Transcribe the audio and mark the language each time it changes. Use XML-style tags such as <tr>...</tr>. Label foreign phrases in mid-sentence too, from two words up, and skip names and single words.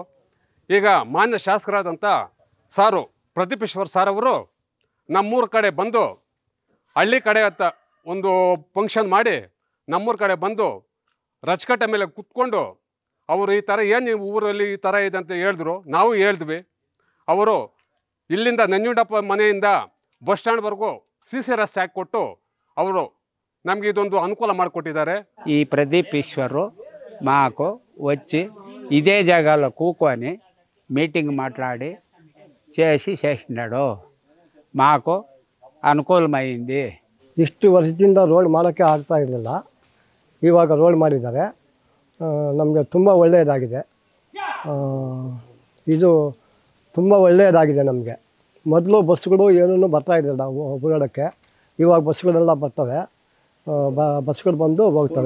<kn>ಈಗ ಮಾನ್ಯ ಶಾಸಕರಾದಂಥ ಸಾರು ಪ್ರತಿಪಕ್ಷ ಸಾರ್ ಅವರು ನಮ್ಮೂರ ಕಡೆ ಬಂದು ಹಳ್ಳಿ ಕಡೆ ಅಂತ ಒಂದು ಫಂಕ್ಷನ್ ಮಾಡಿ ನಮ್ಮೂರ ಕಡೆ ಬಂದು ರಚಕಟ್ಟೆ ಮೇಲೆ ಕೂತ್ಕೊಂಡು ಅವರು ಈ ಥರ ಏನು ನೀವು ಊರಲ್ಲಿ ಈ ಥರ ಇದೆ ಅಂತ ಹೇಳಿದ್ರು. ನಾವು ಹೇಳಿದ್ವಿ. ಅವರು ಇಲ್ಲಿಂದ ನಂಜುಂಡಪ್ಪ ಮನೆಯಿಂದ ಬಸ್ ಸ್ಟ್ಯಾಂಡ್ವರೆಗೂ ಸಿಸಿ ರಸ್ತೆ ಹಾಕಿಕೊಟ್ಟು ಅವರು ನಮಗೆ ಇದೊಂದು ಅನುಕೂಲ ಮಾಡಿಕೊಟ್ಟಿದ್ದಾರೆ.</kn> <te>ఈ ప్రదీపేశ్వరు మాకు వచ్చి ఇదే జాగాలో కూకొని మీటింగ్ మాట్లాడి చేసినాడు. మాకు ಅನುಕೂಲమైంది.</te> <kn>ಇಷ್ಟು ವರ್ಷದಿಂದ ರೋಡ್ ಮಾಡೋಕ್ಕೆ ಆಗ್ತಾ ಇರಲಿಲ್ಲ, ಇವಾಗ ರೋಡ್ ಮಾಡಿದ್ದಾರೆ. ನಮಗೆ ತುಂಬ ಒಳ್ಳೆಯದಾಗಿದೆ. ಇದು ತುಂಬ ಒಳ್ಳೆಯದಾಗಿದೆ ನಮಗೆ. ಮೊದಲು ಬಸ್ಗಳು ಏನೂ ಬರ್ತಾ ಇರಲಿಲ್ಲ ಓಡಾಡೋಕ್ಕೆ, ಇವಾಗ ಬಸ್ಗಳೆಲ್ಲ ಬರ್ತವೆ, ಬಸ್ಗಳು ಬಂದು ಹೋಗ್ತವೆ.</kn>